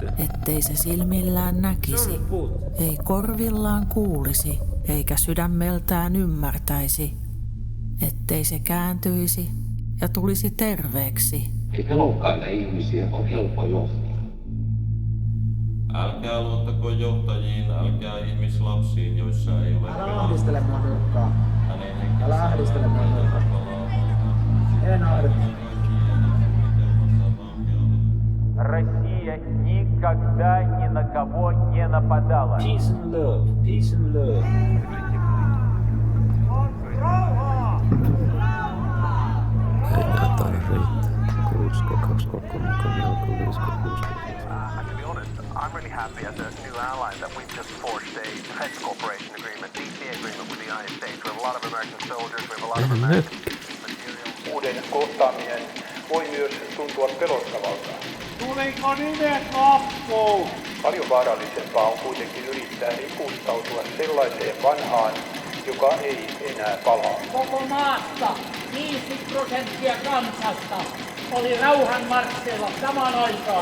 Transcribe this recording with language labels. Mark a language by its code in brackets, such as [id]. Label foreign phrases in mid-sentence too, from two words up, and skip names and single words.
[fi] ettei se silmillään näkisi, ei korvillaan kuulisi, eikä sydämeltään ymmärtäisi, ettei se kääntyisi ja tulisi terveeksi. Pelokkaita ihmisiä on helppo johtaa. Älkää luottako johtajiin, älkää ihmislapsiin, joissa ei ole Älä ahdistele mua nurkkaa. hänen Älä ahdistele mua nurkkaa. En ahdistele. [ru] Россия никогда ни на кого не нападала. [en] Peace and love, peace and love. To be honest, I'm really happy as a new ally that we've just forged a defense cooperation agreement, DCA agreement with the United States. We have a lot of American soldiers, we have a lot of American material. [fi] Uuden kohtaaminen voi myös tuntua pelottavalta. Tuliko nimet loppuun? Paljon vaarallisempaa on kuitenkin yrittää ripustautua sellaiseen vanhaan, joka ei enää palaa. Koko maasta 5% kansasta oli rauhanmarssilla samaan aikaan.